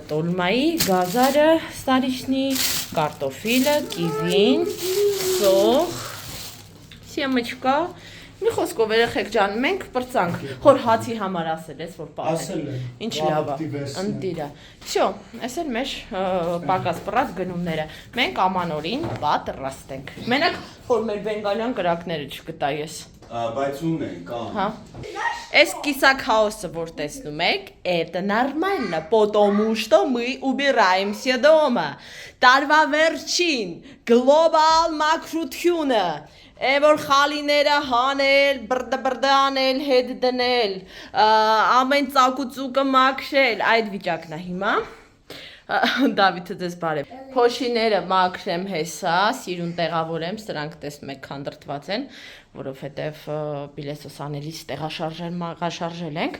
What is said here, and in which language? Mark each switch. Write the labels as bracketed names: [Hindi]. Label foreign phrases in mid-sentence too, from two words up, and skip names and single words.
[Armenian] տոլմայի, գազարը, ստարիշնի, կարտոֆիլը, կիվին, սող, սեմեչկա, մի խոսքով երեխեք ջան, մենք պրծանք, հոր հացի համար ասել ես, որ պահել, ինչ լավ է, ընտիրը, շո, այս էլ մեր պակաս պռած գնումները, մենք ամանորին պատրաստ ենք, մենակ, որ մեր բենգալյան կրակները չգտա ես, բայց ունենք, Այս կիսակ хаоса, որ տեսնում եք, [Russian] это нормально, потому что мы убираемся дома, [Armenian] տարվա վերջին, գլոբալ մաքրությունը, որ խալիները հանել, բրդը անել, հետ դնել, ամեն ծակուծուկը մաքրել, այդ վիճակն է հիմա, Դավիթը ձեզ բարև, փոշիները մաքրեմ հեսա, սիրուն տեղավորեմ, սրանք տեսնում եք քանդրտված են, որովհետև պիլեսոս անելիս տեղաշարժել ենք,